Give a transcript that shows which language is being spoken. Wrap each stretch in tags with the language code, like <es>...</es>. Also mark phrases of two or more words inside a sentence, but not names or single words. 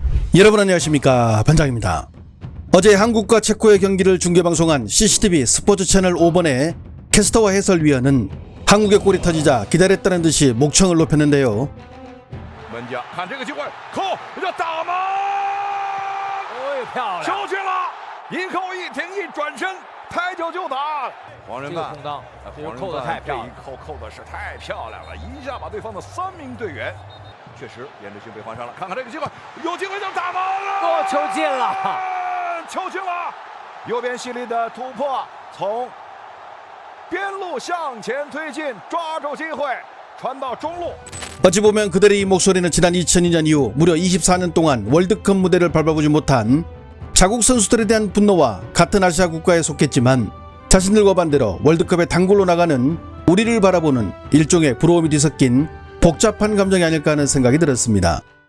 <ko>여러분 안녕하십니까, 반장입니다. 어제 한국과 체코의 경기를 중계방송한 CCTV 스포츠 채널 5번의 캐스터와 해설위원은 한국의 골이 터지자 기다렸다는 듯이 목청을 높였는데요.</ko> <zh>门将看这个机会，扣，这打门，漂亮，球进了，一扣一停一转身，抬脚就打。黄仁范，这个空当，这个黄仁扣的太范漂亮了，这一扣扣的是太漂亮了，一下把对方的3名队员，确实颜志勋被换上了。看看这个机会，有机会就打门了，球进了，球进了，右边犀利的突破，从边路向前推进，抓住机会，传到中路。</zh> <ko>어찌 보면 그들의 이 목소리는 지난 2002년 이후 무려 24년 동안 월드컵 무대를 밟아보지 못한 자국 선수들에 대한 분노와 같은 아시아 국가에 속했지만 자신들과 반대로 월드컵에 단골로 나가는 우리를 바라보는 일종의 부러움이 뒤섞인 복잡한 감정이 아닐까 하는 생각이 들었습니다.</ko>